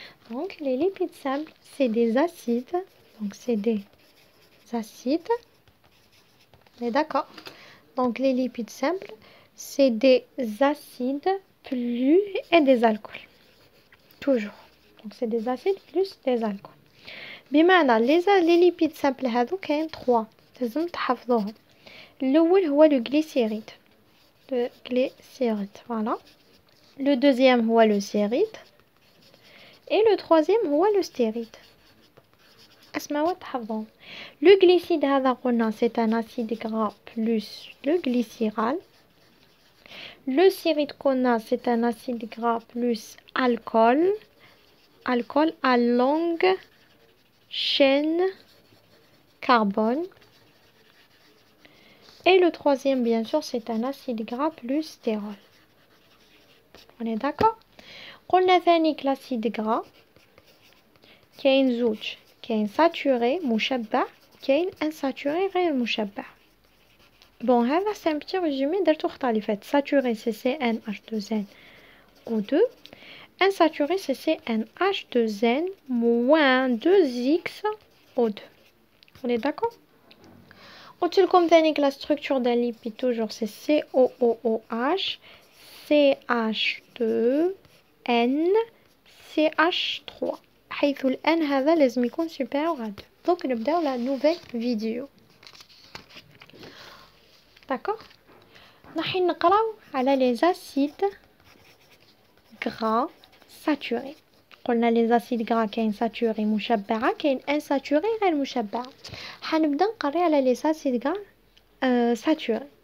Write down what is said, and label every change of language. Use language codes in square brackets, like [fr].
[fr] Donc, les lipides simples, c'est des acides. Donc, c'est des acides. On est d'accord? Donc, les lipides simples, c'est des acides plus et des alcools. Toujours. Donc, c'est des acides plus des alcools. [ar] بمعنى [fr] les lipides simples [ar] هادو كاين 3 لازم تحفظوهم. الأول هو [fr] le glycéride. Le glycéride, voilà. Le deuxième [ar] هو [fr] le stéride. Et le troisième هو le stéride. [ar] اسمعوا تحفظوهم. [fr] Le glycide [ar] هذا قلنا [fr] c'est un acide gras plus le glycérol. Le stéride [ar] قلنا [fr] c'est un acide gras plus alcool. Alcool à longue chaîne carbone. Et le troisième, bien sûr, c'est un acide gras plus stérol. On est d'accord? [ar] قلنا ثاني [fr] l'acide gras [ar] كاين زوج كاين saturé مشبع كاين insaturé غير مشبع. [fr] Bon, [ar] هذا [fr] c'est un petit résumé [ar] درتو اختلافات. [fr] Saturé c'est CnH2nO2. Insaturé c'est CnH2n moins 2xO2. On est d'accord? [ar] قلت لكم ثاني [fr] la structure d'un lipide toujours c'est COOH, CH2N, CH3. [ar] حيث ال N هذا لازم يكون [fr] supérieur à 2. Donc [ar] نبداو [fr] la nouvelle vidéo. D'accord? [ar] نحن نقراو على [fr] les acides gras saturés. [ar] قلنا [fr] les acides gras [ar] كاين saturé مشبعة كاين insaturé غير مشبعة. حنبدا نقري على [fr] les acides gras saturés.